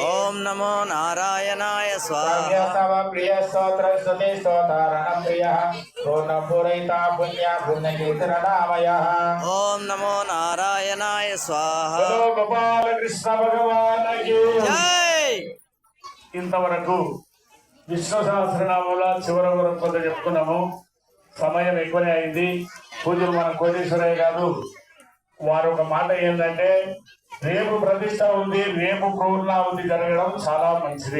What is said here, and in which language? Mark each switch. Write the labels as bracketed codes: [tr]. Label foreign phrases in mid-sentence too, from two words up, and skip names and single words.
[sa] ओम नमो नारायणाय स्वाहा। तव प्रिय स्तोत्र स्तुति स्तोतारण प्रियः पूर्णपूरयिता पुण्य पुण्यकीर्तननामयः। ओम नमो नारायणाय स्वाहा। [hi] गोपाल कृष्ण भगवान की जय। [te] ఇంతవరకు విష్ణు సహస్రనామంలో చివరి వరకు కొంత చెప్పుకున్నాము. సమయం ఎక్కువనే అయింది. పూజలు మన కోటేశ్వరయ్య గారు వారు ఒక మాట ఏంటంటే, రేపు ప్రతిష్ట ఉంది, రేపు పూర్ణావతి జరగడం చాలా మంచిది.